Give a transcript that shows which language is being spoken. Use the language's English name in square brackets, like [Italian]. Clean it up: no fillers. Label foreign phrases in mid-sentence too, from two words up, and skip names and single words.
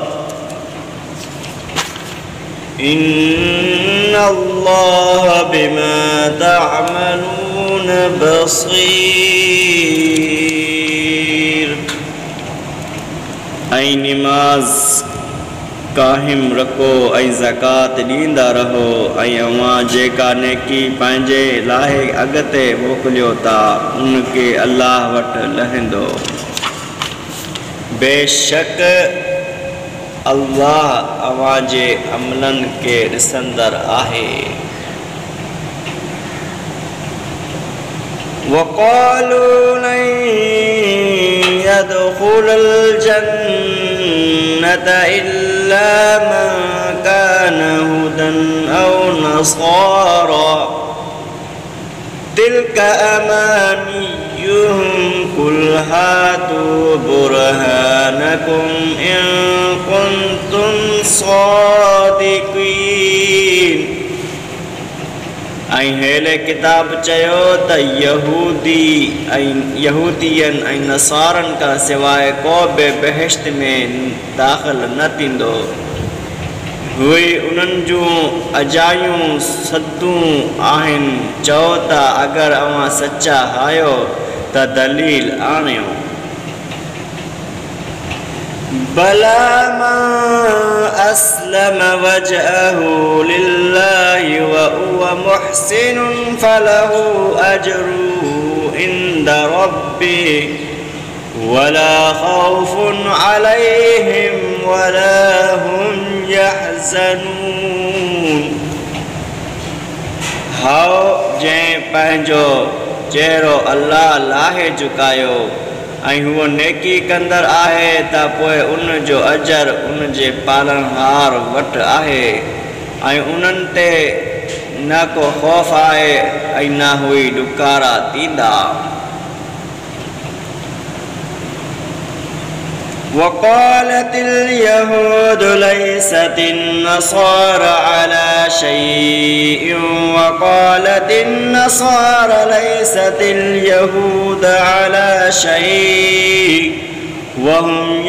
[Arabic] إن الله بما تعملون بصير. [Sindhi] ऐं निमाज़ काहिम रखो ऐं ज़कात ॾींदा रहो ऐं अवां जेका नेकी पंहिंजे लाइ अॻिते मोकिलियो था उनखे अल्लाह वटि लहंदो। बेशक अल्लाह अवां जे अमलनि खे ॾिसंदड़ आहे। [Arabic] وقالوا لن يدخل الجنة إلا من كان هودا أو نصارى تلك أمانيهم قل هاتوا برهانكم إن كنتم صادقين. [Sindhi] ऐं हेले किताब चयो त यहूदियन ऐं नसारनि खां सवाइ को बि बहिश्त में दाख़िल न थींदो। उहे उन्हनि जूं अजायूं सदूं आहिनि। चओ त अगरि अवां सचा आहियो त दलील आणियो। [Arabic] بلى من أسلم وجهه لله وهو محسن فله أجره عند ربه ولا خوف عليهم ولا هم يحزنون. [Sindhi] हाओ जंहिं पंहिंजो चेहरो अल्लाह लाहे झुकायो ऐं हूअ नेकी कंदड़ आहे त पोइ उन जो अजर उन जे पालनहार वटि आहे ऐं उन्हनि ते न को ख़ौफ़ आहे ऐं न हुई ॾुकारा थींदा। [Arabic] وقالت اليهود ليست النصارى على شيء وقالت النصارى ليست اليهود على شيء وهم